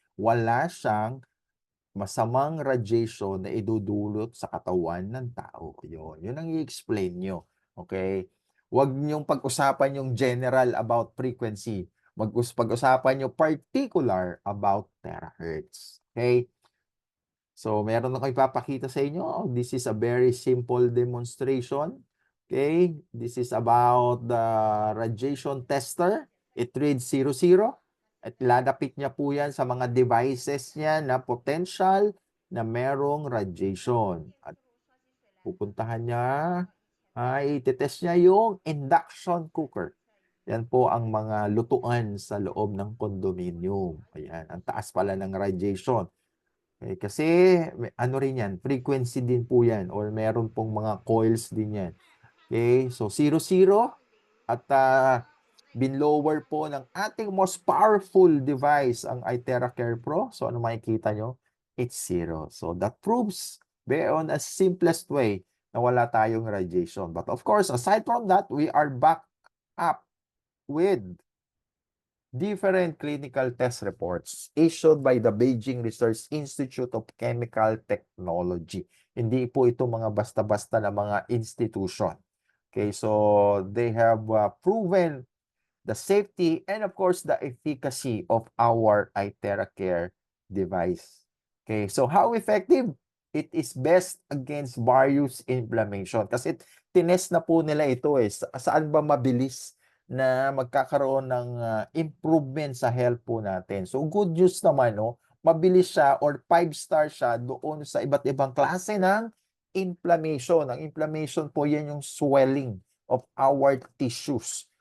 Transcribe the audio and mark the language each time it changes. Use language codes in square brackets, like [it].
[tl] Wala siyang masamang radiation na idudulot sa katawan ng tao. Yun ang i-explain nyo. Okay? Huwag niyong pag-usapan yung general about frequency. Pag-usapan nyo particular about terahertz. Okay? So, meron akong ipapakita sa inyo. [en] This is a very simple demonstration. Okay? This is about the radiation tester. It reads 00. [tl] At ladapit niya po yan sa mga devices niya na potential na merong radiation. At pupuntahan niya, itetest niya yung induction cooker. Yan po ang mga lutuan sa loob ng condominium. Ayan, ang taas pala ng radiation. Eh, kasi ano rin yan, frequency din po yan or meron pong mga coils din yan. Okay, so 00 at binlower po ng ating [en] most powerful device [tl] ang iTera Care Pro. So ano makikita nyo? [en] It's 0. So that proves on a simplest way [tl] na wala tayong radiation. [en] But of course, aside from that, we are back up with different clinical test reports issued by the Beijing Research Institute of Chemical Technology. [tl] Hindi po ito mga basta-basta na mga institution. [en] Okay, so they have proven the safety and of course the efficacy of our iTera Care device. Okay, so how effective? It is best against various inflammation. [tl] Kasi tinest na po nila ito eh. Saan ba mabilis na magkakaroon ng improvement sa health po natin. So good news naman, no? Mabilis siya or 5-star siya doon sa iba't ibang klase ng inflammation. Ang inflammation po yan yung [en] swelling of our tissues.